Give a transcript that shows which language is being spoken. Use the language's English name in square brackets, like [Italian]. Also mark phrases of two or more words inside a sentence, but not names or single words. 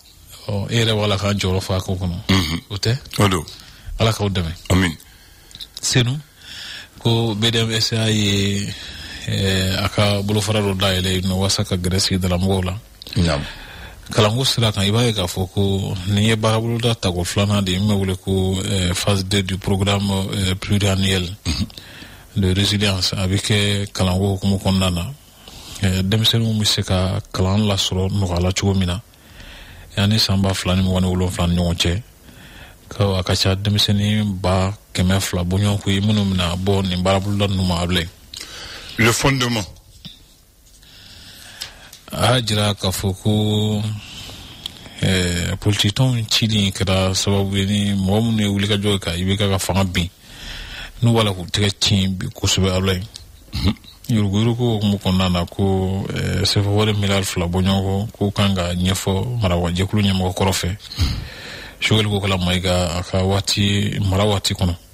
[Bambara] e yɛrɛ b'a la k'an jɔyɔrɔ fa ko kɔnɔ o tɛ ala k'aw dɛmɛ amin. Senu ko BDMSA ye a ka bolofara dɔ dayɛlɛ yen nɔ walasa ka gɛrɛ sigidalamɔgɔw la kalanko sira kan i b'a ye k'a fɔ ko nin ye baaraboloda tako 2nan de ye min bɛ wele ko [French] phase 2 du programme pluriannuel de résilience [Bambara] a bɛ kɛ kalanko hukumu kɔnɔna na denmisɛnninw bɛ se ka kalan lasɔrɔ nɔgɔya cogo min na yanni san 2027 ni ɲɔgɔn cɛ a ka ca denmisɛnnin 100,000 bɔɲɔgɔnko ye minnu bɛna bɔ nin baaraboloda ninnu ma abilɛ. [French] Le fondement [Bambara] a jira k'a fɔ ko politique tɔnw cili kɛra sababu ye ni mɔgɔ minnu ye wulikajɔ ye ka IBK ka fanga bin n'u b'a la k'u tɛgɛ ci bi kosɛbɛ abilɛ yurugu-yurugu hukumu kɔnɔna na ko sɛfɛwari miliyari 2 bɔɲɔgɔnko k'u kan ka ɲɛfɔ marawajɛkulu ɲɛmɔgɔ kɔrɔ fɛ Joel Kokala Mayiga a ka mara waati kɔnɔ